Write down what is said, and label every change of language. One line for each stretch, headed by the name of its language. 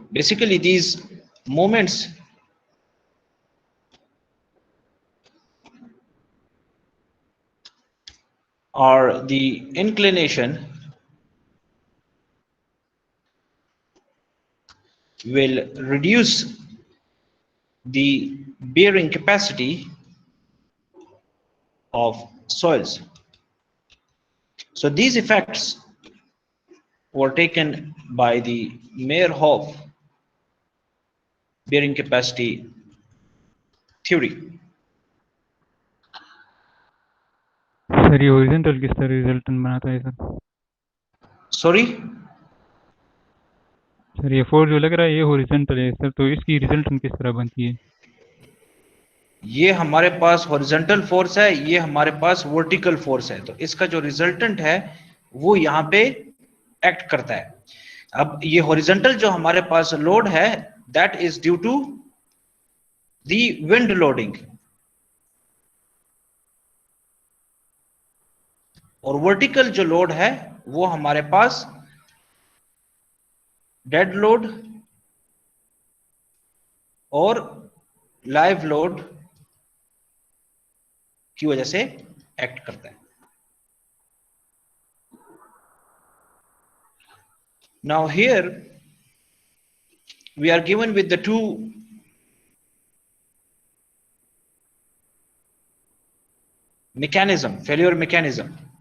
English: Basically, these moments are the inclination will reduce the bearing capacity of soils. So these effects were taken by the Meyerhof bearing capacity theory.
Hindi: Sir ये horizontal किस तरह resultant बनाता है
English: Sorry,
Hindi: sir ये force जो लग रहा है ये हॉरिजॉन्टल है सर, तो इसकी रिजल्टेंट किस तरह बनती है? ये हमारे पास हॉरिजॉन्टल फोर्स है, ये हमारे पास वर्टिकल फोर्स है, तो इसका जो रिजल्टेंट है वो यहाँ पे एक्ट करता है। अब ये हॉरिजॉन्टल जो हमारे पास लोड है,
English: that is due to the wind loading,
Hindi: और वर्टिकल जो लोड है वो हमारे पास डेड लोड और लाइव लोड की वजह से एक्ट करता है।
English: Now here we are given with the two mechanism, failure mechanism.